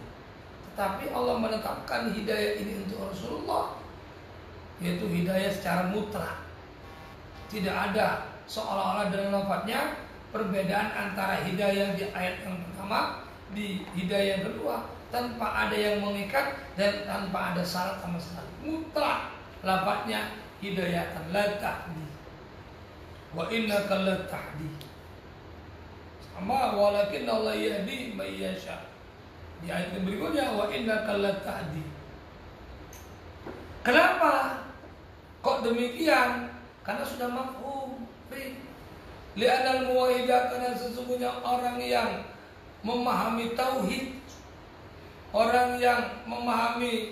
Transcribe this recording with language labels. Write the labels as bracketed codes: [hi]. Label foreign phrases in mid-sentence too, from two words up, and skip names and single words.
[id] Tetapi Allah menetapkan hidayah ini untuk Rasulullah, yaitu hidayah secara mutlak. Tidak ada seolah-olah dalam lafadznya perbedaan antara hidayah di ayat yang pertama di hidayah yang kedua, tanpa ada yang mengikat dan tanpa ada syarat sama sekali. Mutlak lafadznya [ar] هداية لا تهدي وإنك لا تهدي. Sama ولكن الله يهدي من يشاء. [id] Di ayat yang berikutnya [ar] وإنك لا تهدي. [id] Kenapa kok demikian? Karena sudah mafhum. [ar] لأن الموحد, [id] karena sesungguhnya orang yang memahami tauhid, orang yang memahami